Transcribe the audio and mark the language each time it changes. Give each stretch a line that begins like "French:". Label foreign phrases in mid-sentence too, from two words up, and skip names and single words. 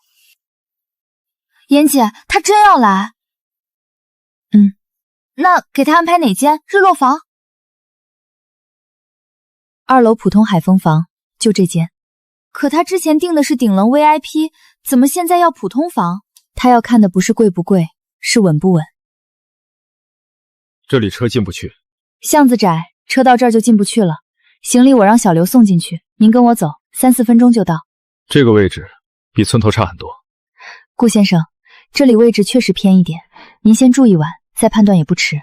Chinese: 妍姐，他真要來？那給他安排哪間？日落房？2樓普通海豐房，就這間。可他之前訂的是頂樓 VIP， 怎麼現在要普通房？他要看的不是貴不貴，是穩不穩。這裡車進不去。巷子窄，車到這兒就進不去了。行李我讓小劉送進去，您跟我走，3、4分鐘就到。這個位置比村頭差很多。顧先生，這裡位置確實偏一點，您先住一晚，再判斷也不遲。